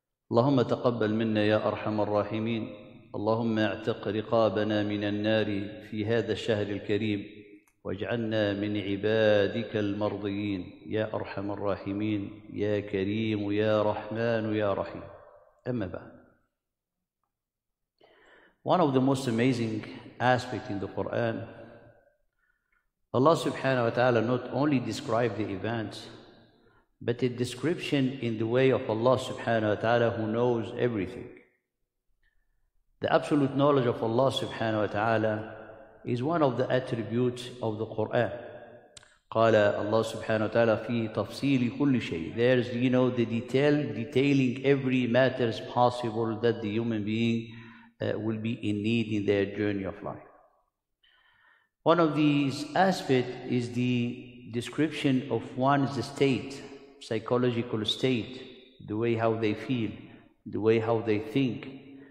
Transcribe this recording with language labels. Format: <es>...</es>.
<ar>اللهم تقبل منا يا أرحم الراحمين. اللهم اعتق رقابنا من النار في هذا الشهر الكريم واجعلنا من عبادك المرضيين يا أرحم الراحمين يا كريم يا رحمن يا رحيم. أما بعد.</ar> <en>One of the most amazing aspects in the Quran, Allah subhanahu wa ta'ala not only described the events, but a description in the way of Allah subhanahu wa ta'ala who knows everything. The absolute knowledge of Allah subhanahu wa ta'ala is one of the attributes of the Quran.</en> <ar>قال Allah subhanahu wa ta'ala في تفصيل كل شيء.</ar> <en>There's, the detailing every matters possible that the human being will be in need in their journey of life. One of these aspects is the description of one's state, psychological state, the way how they feel, the way how they think.</en>